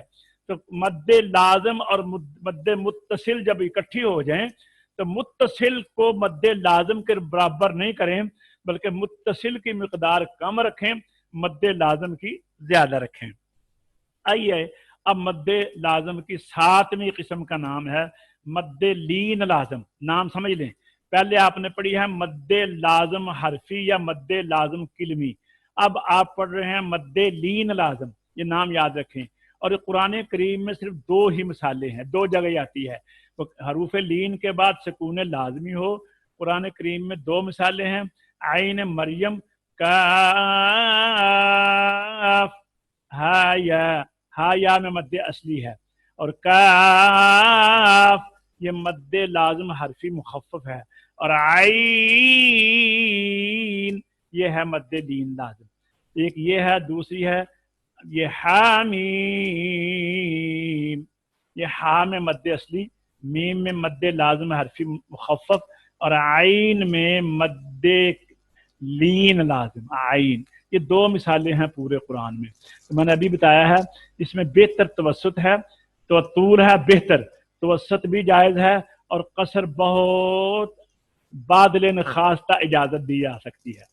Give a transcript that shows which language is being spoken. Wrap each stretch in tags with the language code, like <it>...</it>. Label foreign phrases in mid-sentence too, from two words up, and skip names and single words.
<ur>تو مد لازم اور مد متصل جب اکٹھی ہو جائیں تو متصل کو مد لازم کے برابر نہیں کریں بلکہ متصل کی مقدار کم رکھیں، مد لازم کی زیادہ رکھیں. آئیے اب مد لازم کی 7ویں قسم کا نام ہے مد لین لازم. نام سمجھ لیں، پہلے آپ نے پڑھی ہے مد لازم حرفی یا مد لازم کلمی، اب آپ پڑھ رہے ہیں مد لین لازم. یہ نام یاد رکھیں. اور قرآن کریم میں صرف 2 ہی مثالیں ہیں، 2 جگہ آتی ہے. حروف لین کے بعد سکون لازمی ہو، قرآن کریم میں 2 مثالیں ہیں، عین مریم کاف ہا یا میں مد اصلی ہے، اور کاف یہ مد لازم حرفی مخفف ہے، اور عین یہ ہے مد لین لازم. ایک یہ ہے، دوسری ہے یہ حامیم. یہ ہا میں مد اصلی، میم میں مد لازم حرفی مخفف، اور عین میں مد لین لازم عین. یہ 2 مثالیں ہیں پورے قرآن میں. تو میں نے ابھی بتایا ہے اس میں بہتر توسط ہے، تو طول ہے بہتر، توسط بھی جائز ہے، اور قصر بہت بادل خاصہ اجازت دی جا سکتی ہے.</ur>